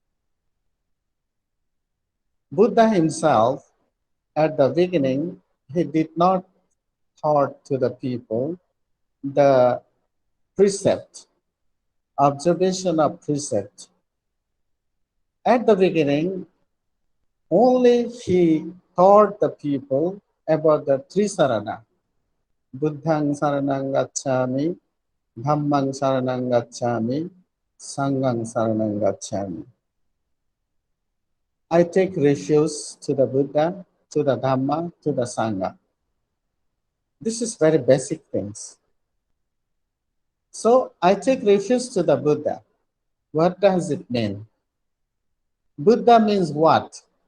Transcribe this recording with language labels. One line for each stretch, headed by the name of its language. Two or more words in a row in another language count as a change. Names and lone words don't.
English: Buddha himself, at the beginning, he did not taught to the people the precept, observation of precept. At the beginning, only he taught the people about the three sarana.
Pali: Buddhang saranang gacchami, dhammang saranang gacchami, sanghang saranang gacchami.
English: I take refuge to the Buddha, to the Dhamma, to the Sangha. This is very basic things. So I take refuge to the Buddha. What does it mean? Buddha means what?